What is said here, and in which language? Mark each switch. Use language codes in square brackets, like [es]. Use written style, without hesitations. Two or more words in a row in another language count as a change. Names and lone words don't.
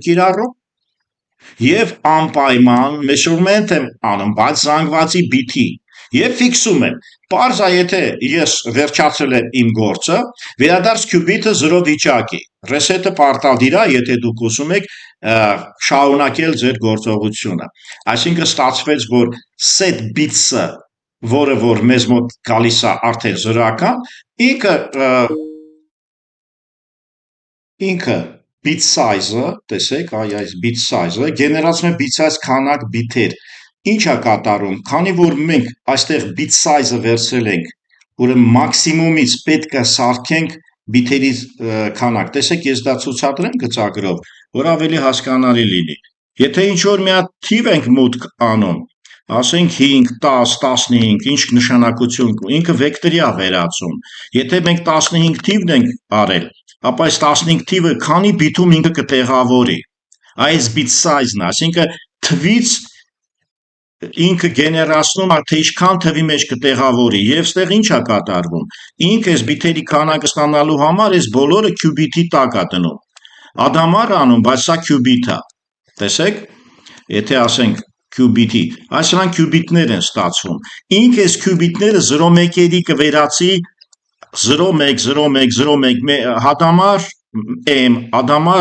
[hy] կիրառում եւ անպայման measurement եմ անում, բայց զանգվածի բիթի եւ ֆիքսում եմ։ Պարզ է, եթե ես վերջացրել եմ իմ գործը, վերադարձ qubit-ը 0 վիճակի։ Reset-ը պարտադիր է, եթե դուք ուզում եք շարունակել ձեր գործողությունը։ Այսինքն ստացվեց, որ [en] set bits- [hy] ը որը որ մեզ մոտ գալիս է արդեն զրոական, ինքը [en] bit size- [hy] ը, տեսեք, այս [en] bit size- [hy] ը գեներացնում է [en] bit size [hy] քանակ բիթեր։ Ինչ է կատարում, քանի որ մենք այստեղ [en] bit size- [hy] ը վերցրել ենք, ուրեմն մաքսիմումից պետք է սարքենք բիթերի քանակ։ Տեսեք, ես դա ցուցադրեմ գծագրով, որ ավելի հասկանալի լինի։ Եթե ինչ որ մի հատ թիվ ենք մուտք անում, ասենք 5, 10, 15, ինչ նշանակություն, ինքը վեկտորի է վերածում։ Եթե մենք 15 թիվն ենք արել, ապա այս 15 թիվը քանի բիթում ինքը կտեղավորի։ Այս [en] bit size- [hy] ն է, այսինքն թվից ինքը գեներացնում է, թե ինչքան թվի մեջ կտեղավորի, եւ ստեղ ինչ է կատարվում։ Ինքը այս բիթերի քանակը ստանալու համար այս բոլորը qubit-ի տակ է դնում։ Ադամար անում, բայց սա qubit է։ Տեսեք, եթե ասենք qubit-ի, այսինքն qubit-ներ են ստացվում։ Ինքը այս qubit-ները 0-1-երի կվերածի 0-1, 0-1, 0-1 հադամար m, ադամար